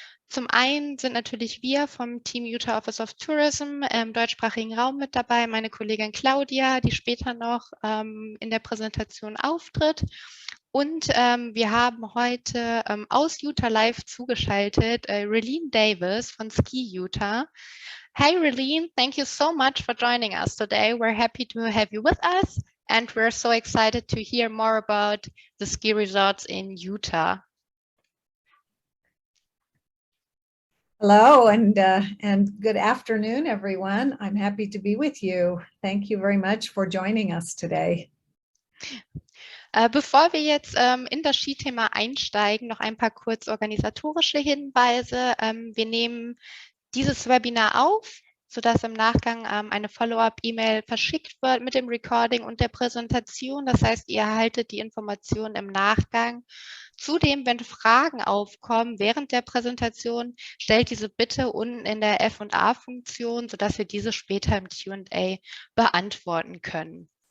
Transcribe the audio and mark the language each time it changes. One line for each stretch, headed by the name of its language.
German: Zum einen sind natürlich wir vom Team Utah Office of Tourism im deutschsprachigen Raum mit dabei, meine Kollegin Claudia, die später noch in der Präsentation auftritt. Und wir haben heute aus Utah live zugeschaltet Raelene Davis von Ski Utah.
English: Hi Raelene, thank you so much for joining us today. We're happy to have you with us and we're so excited to hear more about the ski resorts in Utah. Hello and good afternoon, everyone. I'm happy to be with you. Thank you very much for joining us today.
German: Bevor wir jetzt in das Skithema einsteigen, noch ein paar kurz organisatorische Hinweise. Wir nehmen dieses Webinar auf, sodass im Nachgang eine Follow-up-E-Mail verschickt wird mit dem Recording und der Präsentation. Das heißt, ihr erhaltet die Informationen im Nachgang. Zudem, wenn Fragen aufkommen während der Präsentation, stellt diese bitte unten in der F&A-Funktion, sodass wir diese später im Q&A beantworten können.